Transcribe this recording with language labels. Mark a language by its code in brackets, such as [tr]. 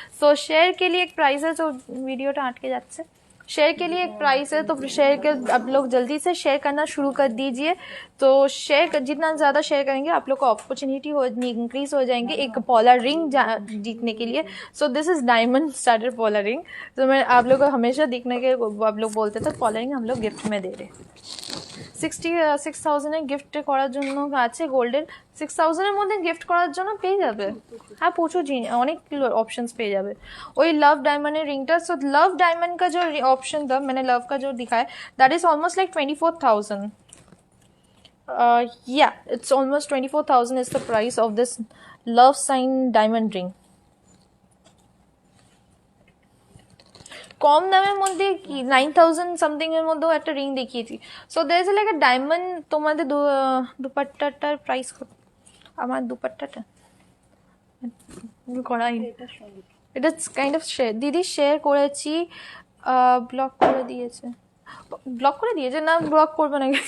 [hi] सो share के लिए एक प्राइस है. तो वीडियो आटके जाते शेयर के लिए एक प्राइस है, तो शेयर के आप लोग जल्दी से शेयर करना शुरू कर दीजिए. तो शेयर जितना ज़्यादा शेयर करेंगे आप लोग को अपॉर्चुनिटी इंक्रीज हो जाएंगे एक पॉलर रिंग जीतने के लिए. So this is diamond starter पॉलर ring. तो मैं आप लोग को हमेशा दिखने के आप लोग बोलते थे पॉलर रिंग हम लोग गिफ्ट में दे रहे. [bn] 66,000 गिफ्ट করার জন্য আছে গোল্ডের. 6,000 এর মধ্যে গিফট করার জন্য পেয়ে যাবে. হ্যাঁ প্রচুর অনেক অপশনস পেয়ে যাবে. ওই লাভ ডায়মন্ডের রিংটা. [hi] সো লাভ ডায়মंड का जो ऑप्शन था मैंने लव का जो दिखाया that is almost like 24,000. [en] Yeah, it's almost 24,000 is the price of this love sign diamond ring. [bn] কম দামের মধ্যে কি 9,000 সামথিং এর মধ্যেও একটা রিং দেখিয়েছি. [en] So there is like a diamond. [bn] তোমাদের দুপাট্টাটার প্রাইস কত? আমার দুপাট্টাটা করাই এটা কাইন্ড অফ শেয়ার দিদি শেয়ার করেছি, ব্লক করে দিয়েছে না, ব্লক করবে না.